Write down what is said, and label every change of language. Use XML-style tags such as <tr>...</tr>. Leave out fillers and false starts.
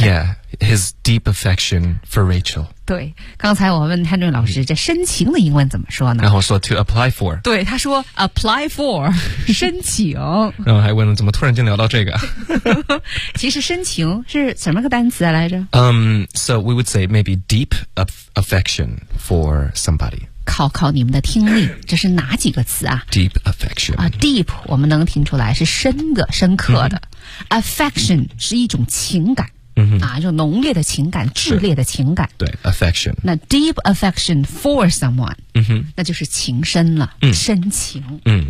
<en>Yeah, his deep affection for Rachel.</en> <zh>对，刚才我问 Henry 老师这深情的英文怎么说呢，然后说</zh> <en>to apply for。</en> <zh>对，他说 apply for 申请，然后还问了怎么突然间聊到这个其实深情是什么个单词来着，</zh> <en>So we would say maybe deep affection for somebody。</en> <zh>考考你们的听力，这是哪几个词啊？</zh> <en>Deep affection、</en> <zh>deep 我们能听出来是深的，深刻的、affection 是一种情感，就浓烈的情感，炽烈的情感。对 ，affection。那 deep affection for someone，那就是情深了，深情。</zh>